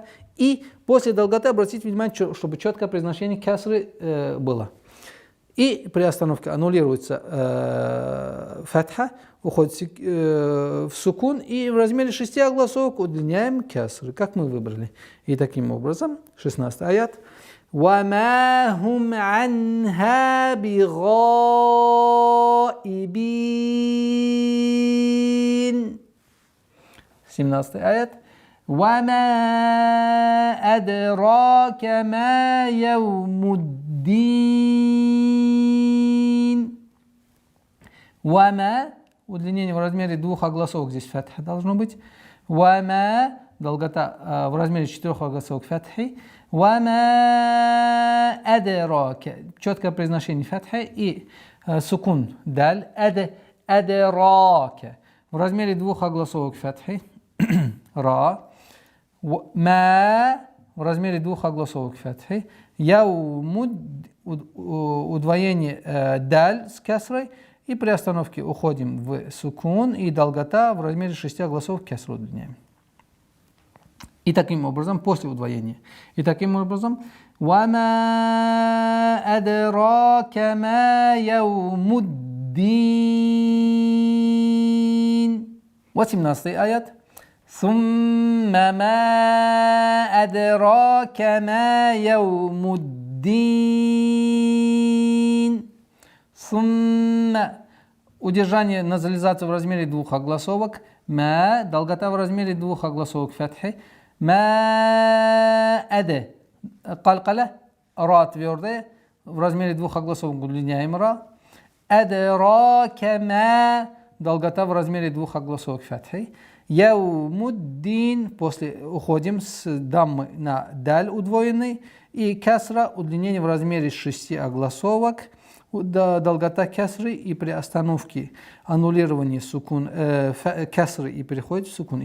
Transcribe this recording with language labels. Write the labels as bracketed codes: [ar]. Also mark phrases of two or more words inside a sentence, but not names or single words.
[ru] И после долготы обратите внимание, чтобы четкое произношение касры было. И при остановке аннулируется фатха, уходит в сукун, и в размере 6 огласовок удлиняем касры, как мы выбрали. И таким образом, 16 аят. [ar] وَمَا هُمْ عَنْهَا بِغَائِبِينَ. 17 аят. وَمَا أَدْرَاكَ مَا يَوْمُ الدِّينِ. وَمَا, [ru] удлинение в размере двух огласовок, здесь фатха должно быть. وَمَا, долгота в размере 4 огласовок, фатхи. [ar] وَمَا أَدْرَاكَ, [ru] четкое произношение фатхи и сукун, даль, أَدْرَاكَ. В размере двух огласовок, фатхи, ра. Ма в размере двух огласовок фатхи. Яумуд, удвоение даль с касрой, и при остановке уходим в сукун, и долгота в размере 6 огласовок касру удлиняем. И таким образом, после удвоения. И таким образом, [ar] وَمَا أَدْرَاكَ مَا يَوْمُ الدِّينِ. 18 аят. ثُمَّ مَا أَدْرَاكَ مَا يَوْمُ الدِّينِ. ثُمَّ, [ru] удержание назализации в размере двух огласовок. Ма, долгота в размере двух огласовок, фатхи. Ма аде, калкаля, ра твердая, в размере двух огласовок удлиняем ра. [ar] أدراك ما, [ru] долгота в размере двух огласовок, фатхи. Яумуддин, после уходим с даммы на даль удвоенный, и касра, удлинение в размере 6 огласовок, долгота касры, и при остановке аннулирования сукун, касры, и переходит в сукун.